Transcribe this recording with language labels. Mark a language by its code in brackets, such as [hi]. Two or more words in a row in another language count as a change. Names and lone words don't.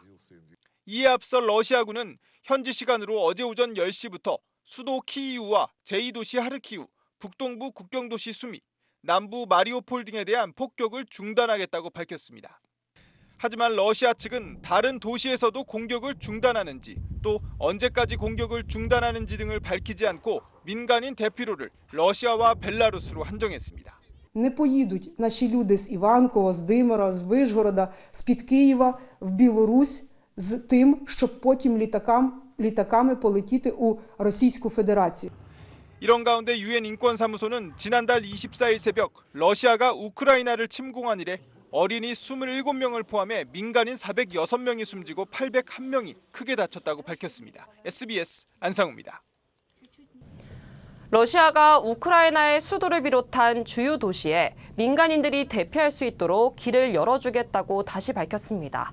[ko] 이에 앞서 러시아군은 현지 시간으로 어제 오전 10시부터 수도 키이우와 제2도시 하르키우, 북동부 국경도시 수미, 남부 마리오폴 등에 대한 폭격을 중단하겠다고 밝혔습니다. 하지만 러시아 측은 다른 도시에서도 공격을 중단하는지 또 언제까지 공격을 중단하는지 등을 밝히지 않고 민간인 대피로를 러시아와 벨라루스로 한정했습니다. [uk] Не поїдуть наші люди з Іванкова, з Димира, з Вишгорода, з-під Києва в Білорусь з тим, щоб потім літаками полетіти у Російську Федерацію. [ko] 이런 가운데 유엔 인권사무소는 지난달 24일 새벽 러시아가 우크라이나를 침공한 이래 어린이 27명을 포함해 민간인 406명이 숨지고 801명이 크게 다쳤다고 밝혔습니다. SBS 안상우입니다. 러시아가 우크라이나의 수도를 비롯한 주요 도시에 민간인들이 대피할 수 있도록 길을 열어주겠다고 다시 밝혔습니다.